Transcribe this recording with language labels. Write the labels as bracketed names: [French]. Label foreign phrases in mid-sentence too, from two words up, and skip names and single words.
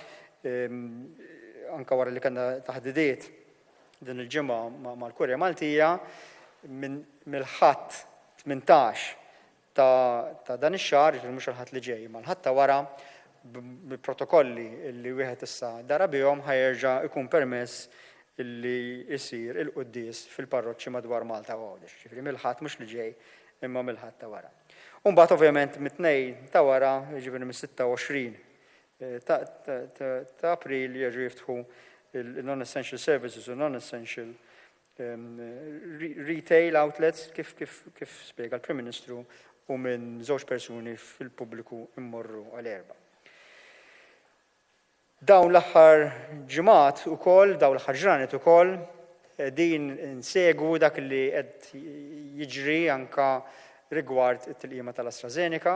[Maltese] anke wara li kellna taħdidiet din il-ġimgħa mal-Kurja Maltija mill-ħadd 18 ta' dan ix-xahar, mhux il-ħadd li ġej, ma l-ħadd ta' wara bil-protokolli li wieħed issa dara bihom ħajerġa' ikun permess illi jsir il-quddies fil-parroċċi madwar Malta u Għawdex. Ġifieri mill-ħadd mhux li ġej imma mill-ħadd ta' wara. Mbagħad ovvjament mit-2 ta' wara, jiġifieri mis-26 ta' April jerġgħu jiftħu il- [English] non-essential services [Maltese] u [English] non-essential retail outlets [Maltese] kif spjega l-Prim Ministru u minn 2 persuni fil-pubbliku immorru għal-4. Dawn l-aħħar ġimgħat ukoll, dawn l-aħħar ġranet ukoll din insegwu dak li qed jiġri anka rigward it-tilqima tal-AstraZeneca.